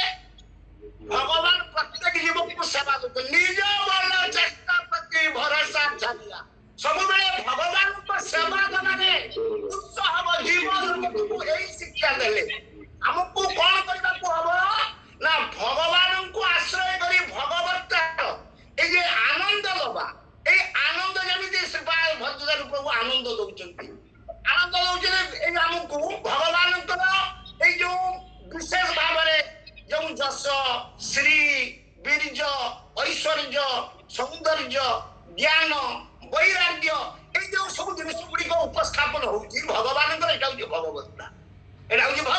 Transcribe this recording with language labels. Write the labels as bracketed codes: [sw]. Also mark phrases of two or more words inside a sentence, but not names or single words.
[or] ଭଗବାନ ପ୍ରତ୍ୟେକ ଜୀବକୁ ସେବା ଦେବେ ନିଜ ବଳ ଚେଷ୍ଟା ପ୍ରତି ଭରସା ଛାଡ଼ିଲା ସବୁବେଳେ ଭଗବାନଙ୍କ ସେବା ଦେବାରେ ଉତ୍ସାହ ହବ। ଜୀବଜଗତକୁ ଏଇ ଶିକ୍ଷା ଦେଲେ ଆମକୁ କଣ କରିବାକୁ ହବ ନା ଭଗବାନଙ୍କୁ ଆଶ୍ରୟ କରି ଭଗବତ୍ତାର ଏଇ ଯେ ଆନନ୍ଦ ଦବା ଏଇ ଆନନ୍ଦ যেମିତି ଭଦ୍ରଦାରୁ ପ୍ରଭୁ ଆନନ୍ଦ ଦଉଛନ୍ତି ଏଇ ଆମକୁ ଭଗବାନଙ୍କର ଏଇ ଯୋଉ ବିଶେଷ ଭାବରେ ଯୋଉ ଯଶ ଶ୍ରୀ ବୀର୍ଯ୍ୟ ଐଶ୍ୱର୍ଯ୍ୟ ସୌନ୍ଦର୍ଯ୍ୟ ଜ୍ଞାନ ବୈରାଗ୍ୟ ଏଇ ଯୋଉ ସବୁ ଜିନିଷ ଗୁଡିକ ଉପସ୍ଥାପନ ହଉଛି ଭଗବାନଙ୍କର ଏଇଟା ହଉଛି ଭଗବତ୍ତା ଏଇଟା ହଉଛି ଭଗ।